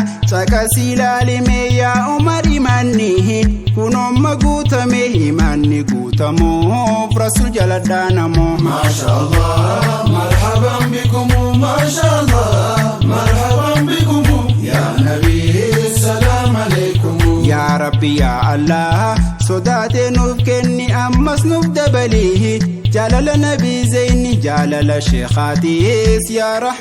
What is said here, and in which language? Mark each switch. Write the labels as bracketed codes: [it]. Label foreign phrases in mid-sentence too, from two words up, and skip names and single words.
[om] caqasii ilaalime yaa Umar imaanni. Kun amma guutame imaanni guutamuuf Rasuul jala dhaanamoo. [ar] ما شاء الله، مرحبا بكم، ما شاء الله، مرحبا بكم، يا نبي، السلام عليكم. [om] Yaa Rabbi, yaa Allah, sodaatee nuuf kenni, ammas nuuf dabali. Jaalala Nabii Zeyni, jaalala Sheekhaatiis, yaa